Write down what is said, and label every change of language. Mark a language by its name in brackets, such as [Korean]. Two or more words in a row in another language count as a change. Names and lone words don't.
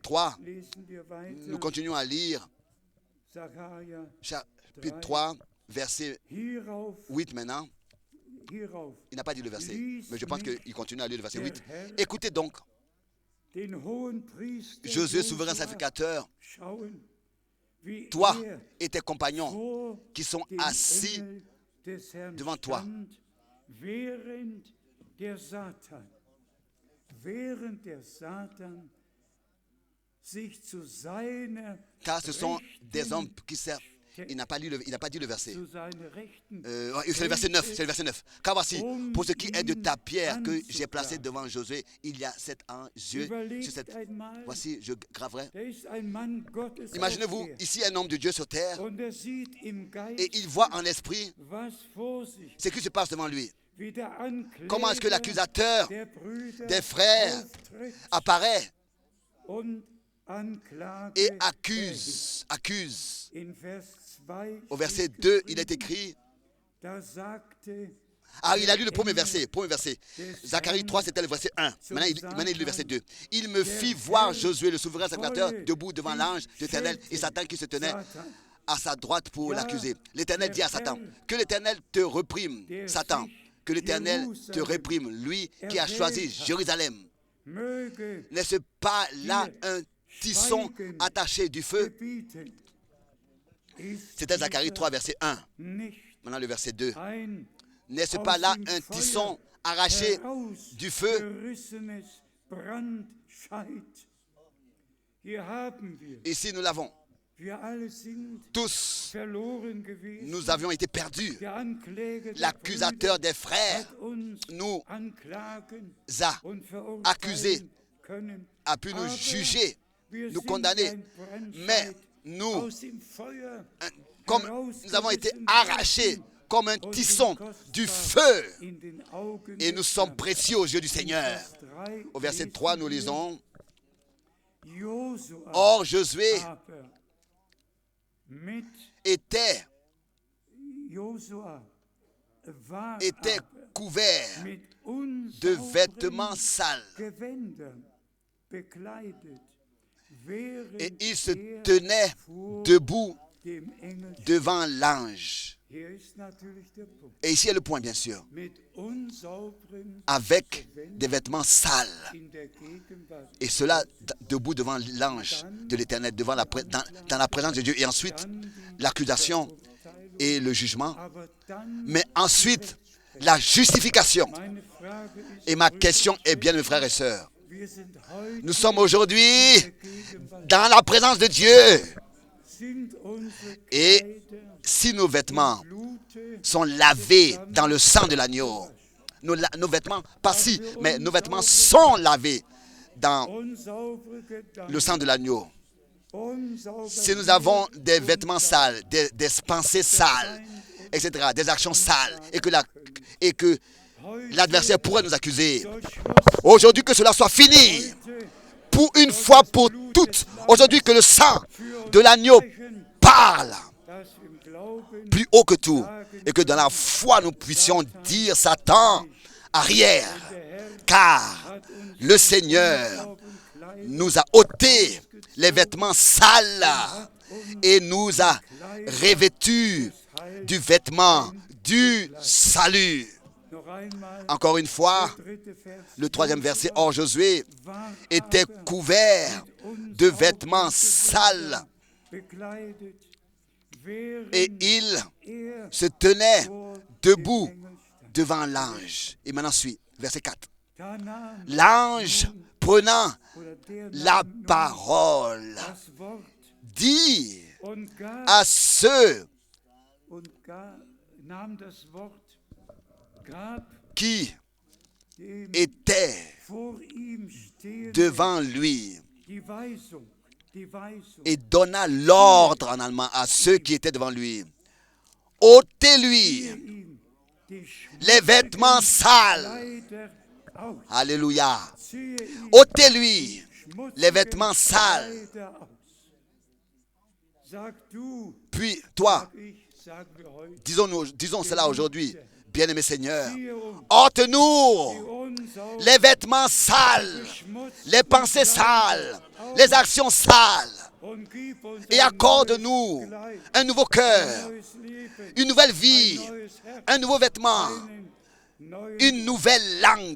[French] Nous continuons à lire Sacharja chapitre 3, verset [German] hierauf, [French] 8 maintenant. [German] hierauf [French] Il n'a pas dit le verset, mais je pense qu'il continue à lire le verset 8. [German] Herr [French] Écoutez donc, [German] den Hohenpriester [French] Josué, souverain [German] Josua [French] sacrificateur, [German] schauen, wie [French] toi [German] er [French] et tes compagnons [German] vor [French] qui sont [German] dem [French] assis [German] Engel des Herrn [French] devant toi. [German] stand, während der Satan sich zu seiner [French] Car ce sont des [German] Rechten, [French] hommes qui servent. Il n'a pas dit le verset. [German] zu seiner Rechten [French] C'est le verset 9. C'est le verset 9. Car voici, pour ce qui est de ta pierre que j'ai placée devant Josué, il y a 7 ans, sur cette. [German] einmal, [French] Voici, je graverai. [German] da ist ein Mann Gottes [French] Imaginez-vous, [German] auf der [French] ici un homme de Dieu sur terre, [German] und er sieht im Geist, [French] et il voit en esprit [German] was vor sich, [French] ce qui se passe devant lui. [German] wie der Ankläger [French] Comment est-ce que l'accusateur [German] der Brüder [French] des frères [German] auftritt [French] apparaît [German] und Anklage [French] et [German] erhebt. [French] accuse. [German] In Vers 2 [French] Au verset [German] steht [French] 2, il est [German] geschrieben, [French] écrit. [German] da sagte [French] Ah, il a lu le premier verset. Zacharie 3, c'était le verset 1. Maintenant, il lit le verset 2. Il me fit voir Josué, le souverain sacrificateur, debout devant l'ange de l'Éternel et Satan qui se tenait à sa droite pour l'accuser. L'Éternel dit à Satan, que l'Éternel te réprime, Satan, que l'Éternel te réprime, lui qui a choisi Jérusalem. [German] möge [French] N'est-ce pas là un tisson attaché du feu? [German] gebieten, ist [French] C'était Zacharie 3, verset 1. [German] nicht [French] Maintenant, le verset 2. [German] ein [French] N'est-ce pas là un tisson arraché du feu? [German] herausgerissenes Brandscheit. Hier haben wir, [French] Ici, nous l'avons. [German] wir alle sind [French] Tous, [German] verloren gewesen. [French] nous avions été perdus. [German] Der Ankläger der [French] L'accusateur [German] Brüder [French] des frères [German] hat uns [French] nous [German] anklagen [French] a [German] und verurteilen [French] accusés, [German] können. [French] a pu nous [German] Aber [French] juger, [German] wir [French] nous [German] sind [French] condamner. [German] ein Brandscheit [French] Mais nous, [German] aus dem Feuer [French] comme nous avons été [German] herausgerissen [French] arrachés comme un [German] und [French] tisson [German] sind [French] du [German] kostbar [French] feu, [German] in den Augen [French] et [German] des [French] nous sommes [German] Herrn. [French] précieux aux yeux du [German] In [French] Seigneur. [German] Vers 3 [French] Au verset [German] lesen [French] 3, nous [German] wir, [French] lisons, [German] Josua [French] Or Josué [German] aber mit Josua war [French] était [German] aber [French] couvert [German] mit [French] de [German] unsauberen [French] vêtements sales, [German] Gewändern bekleidet, während [French] et il se [German] er [French] tenait [German] vor [French] debout [German] dem Engel [French] devant l'ange. [German] Hier ist natürlich der Punkt. [French] Et ici est le point, bien sûr, [German] Mit unsauberen [French] avec des vêtements sales. [German] in der Gegenwart. [French] Et cela debout devant l'ange de l'Éternel, dans la présence de Dieu. Et ensuite, l'accusation et le jugement. [German] Aber dann, [French] Mais ensuite, la justification. [German] meine Frage ist, [French] Et ma question est bien, mes frères et sœurs, [German] wir sind heute [French] nous sommes aujourd'hui [German] in der Gegenwart. [French] dans la présence de Dieu. [German] Sind unsere [French] Et [German] Kleider [French] si nos vêtements [German] Blute [French] sont lavés dans le sang de l'agneau, nos vêtements, pas si, mais nos vêtements sont lavés dans [German] unsaubere Gedanken, [French] le sang de l'agneau. [German] unsaubere [French] Si nous avons des vêtements sales, des pensées sales, etc., des actions sales, et que l'adversaire pourrait nous accuser, [German] durch Schluss [French] aujourd'hui que cela soit fini, pour une fois pour toutes, aujourd'hui que le sang de l'agneau parle [German] dass im Glauben [French] plus haut que tout, et que dans la foi nous puissions dire Satan, arrière, car le Seigneur nous a ôté les vêtements sales et nous a revêtus du vêtement du salut. [German] noch einmal [French] Encore une fois, [German] dritte Vers [French] le troisième verset, Or Josué [German] war [French] était [German] aber [French] couvert de vêtements sales [German] bekleidet, während [French] et il [German] er [French] se tenait [German] vor [French] debout [German] dem Engel stand. [French] devant l'ange. Et maintenant suit, verset 4. [German] Da nahm [French] L'ange prenant [German] oder der [French] la [German] nahm nun [French] parole [German] das Wort [French] dit [German] und [French] à ceux [German] nahm das Wort, gab [French] qui [German] dem [French] étaient [German] vor ihm stehenden [French] devant lui [German] die Weisung, [French] et donna l'ordre en allemand à ceux qui étaient devant lui. Ôtez-lui [German] ihm die [French] les vêtements sales. [German] Kleider aus, [French] Alléluia. [German] ziehe ihm [French] Ôtez-lui [German] schmutzige [French] les vêtements sales. [German] Kleider aus. Sag du, [French] Puis toi, [German] sag ich, sagen wir heute, [French] disons cela aujourd'hui, bien-aimé Seigneur, ôte-nous les vêtements sales, les pensées sales, les actions sales, et accorde-nous un nouveau cœur, une nouvelle vie, un nouveau vêtement, une nouvelle langue.